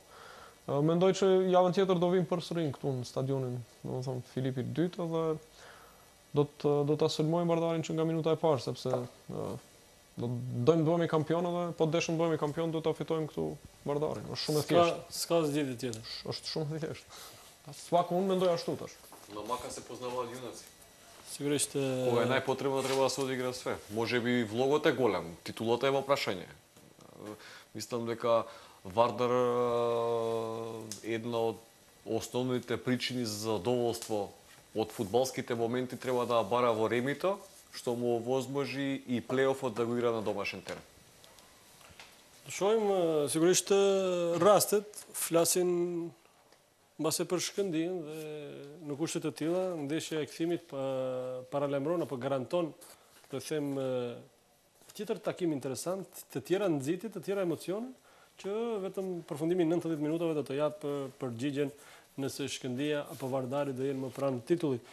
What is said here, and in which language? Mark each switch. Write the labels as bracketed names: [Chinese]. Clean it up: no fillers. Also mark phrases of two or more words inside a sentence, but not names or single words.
[Albanian] Mendoj që javën tjetër do vim përsëri këtu në stadionin, domethënë Filipi II dhe do ta sulmojmë Vardarin që nga minuta e parë, sepse dojmë bëhemi kampion dhe po deshëm bëhemi kampion do ta fitojmë këtu Vardarin. Është shumë e thjeshtë. S'ka zgjidhje tjetër. Është shumë e thjeshtë. Svako unë mendoj ashtu tash. [Macedonian] Но мака се познаваат јунаци. Сигурно Кога е најпотребно треба да се одигра све. Можеби влогот е голем, титулата е во прашање. Мислам дека Вардар една од основните причини за задоволство од фудбалските моменти треба да бара во ремито, што му овозможи и плейофот да го игра на домашен терен. [Albanian] Shohim sigurisht rastet flasin mbase për Shkëndijën dhe në kushte të tilla, ndeshja e kthimit paralajmëron apo garanton, të them, tjetër takim interesant, të tjera nxitje, të tjera emocione, që vetëm përfundimi 90 minutave do të jap përgjigjen nëse Shkëndija apo Vardari do jenë më pranë titullit.